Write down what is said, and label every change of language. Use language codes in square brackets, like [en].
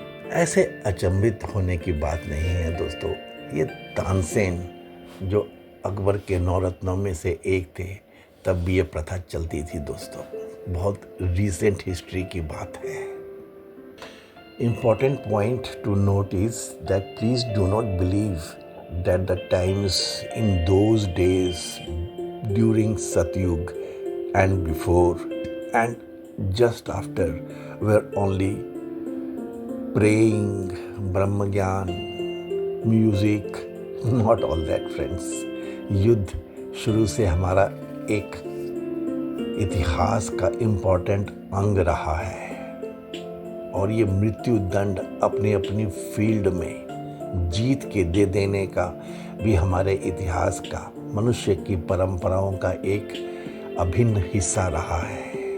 [hi] ऐसे अचंभित होने की बात नहीं है दोस्तों। ये तानसेन जो अकबर के 9 रत्नों में से एक थे, तब भी ये प्रथा चलती थी दोस्तों। बहुत [en] recent history [hi] की बात है। [en] Important point to note is that please do not believe that the times in those days during Satyug and before and just after were only praying, Brahmagyan, music, not all that friends. [hi] युद्ध शुरू से हमारा एक इतिहास का important अंग रहा है। और ये मृत्यु दंड अपनी अपनी फील्ड में जीत के दे देने का भी हमारे इतिहास का, मनुष्य की परंपराओं का एक अभिन्न हिस्सा रहा है।